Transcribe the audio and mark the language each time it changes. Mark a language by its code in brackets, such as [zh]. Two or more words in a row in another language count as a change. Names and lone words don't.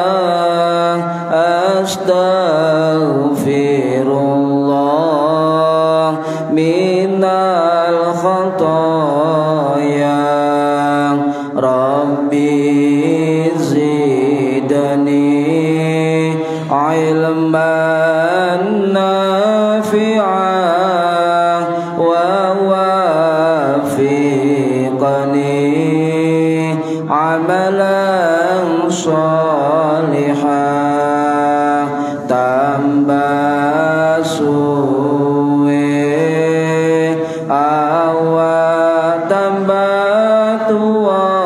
[ar] أستغفر الله من الخطايا. رب زدني علما نافعا ووفقني عملا صالحا. [jv] Tambah suwe awak tambah tua,